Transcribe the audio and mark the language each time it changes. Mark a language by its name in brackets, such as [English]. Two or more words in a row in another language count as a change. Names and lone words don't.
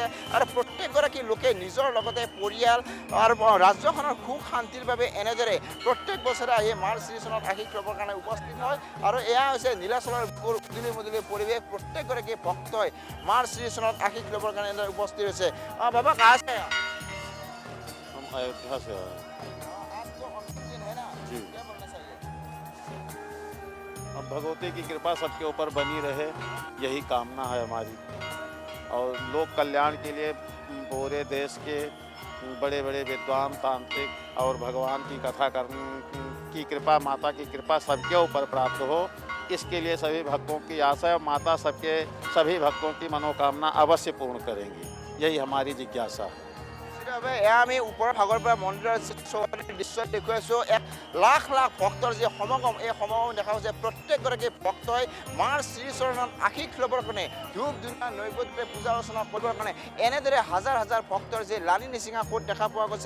[Assamese] আৰু প্ৰত্যেকগৰাকী লোকে নিজৰ লগতে পৰিয়াল আৰু ৰাজ্যখনৰ সুখ শান্তিৰ বাবে এনেদৰে প্ৰত্যেক বছৰে আহি মাৰ শ্ৰীচৰণত আশীষ ল'বৰ কাৰণে উপস্থিত হয়। আৰু এয়া হৈছে নীলাচলৰ উদুলি মুদুলি পৰিৱেশ, প্ৰত্যেকগৰাকী ভক্তই মাৰ শ্ৰীচৰণত আশীষ ল'বৰ কাৰণে এনেদৰে উপস্থিত হৈছে। বাবা কাহ আছে? [Hindi] हम अयोध्या से आए हैं। जी। अब भगवती की कृपा सबके ऊपर बनी रहे, यही कामना है हमारी। और लोक कल्याण के लिए पूरे देश के बड़े बड़े विद्वान तांत्रिक और भगवान की कथा करने की कृपा, माता की कृपा सबके ऊपर प्राप्त हो, इसके लिए सभी भक्तों की आशा है। माता सभी भक्तों की मनोकामना अवश्य पूर्ण करेंगी, यही हमारी जिज्ञासा है। [Assamese] এয়া আমি ওপৰৰ ভাগৰ পৰা মন্দিৰৰ দৃশ্য দেখুৱাইছোঁ। এক লাখ লাখ ভক্তৰ যি সমাগম, এই সমাগম দেখা হৈছে। প্ৰত্যেকগৰাকী ভক্তই মাৰ শ্ৰীচৰণত আশীষ ল'বৰ কাৰণে ধূপ ধূনা নৈবেদ্যৰে পূজা অৰ্চনা কৰিবৰ কাৰণে এনেদৰে হাজাৰ হাজাৰ ভক্তৰ যি লানি নিচিঙা সোঁত দেখা পোৱা গৈছে।